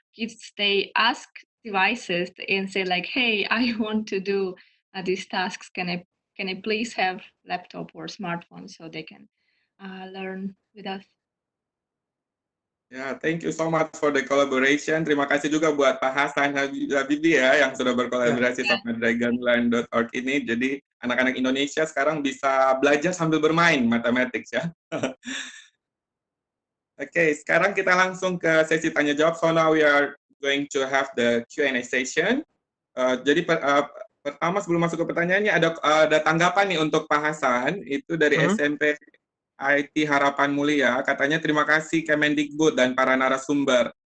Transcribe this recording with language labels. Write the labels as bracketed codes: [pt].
[en] Kids, they ask devices and say like, hey, I want to do these tasks, can I please have laptop or smartphone so they can learn with us. Ya, thank you so much for the collaboration. [id] Terima kasih juga buat Pak Hasan Habibie ya yang sudah berkolaborasi sama dragonland.org ini. Jadi anak-anak Indonesia sekarang bisa belajar sambil bermain mathematics ya. Oke, sekarang kita langsung ke sesi tanya jawab. [en] So now we are going to have the Q&A session. [id] Jadi pertama sebelum masuk ke pertanyaannya ada tanggapan nih untuk Pak Hasan, itu dari SMP IT Harapan Mulia, katanya terima kasih Kemendikbud dan para narasumber.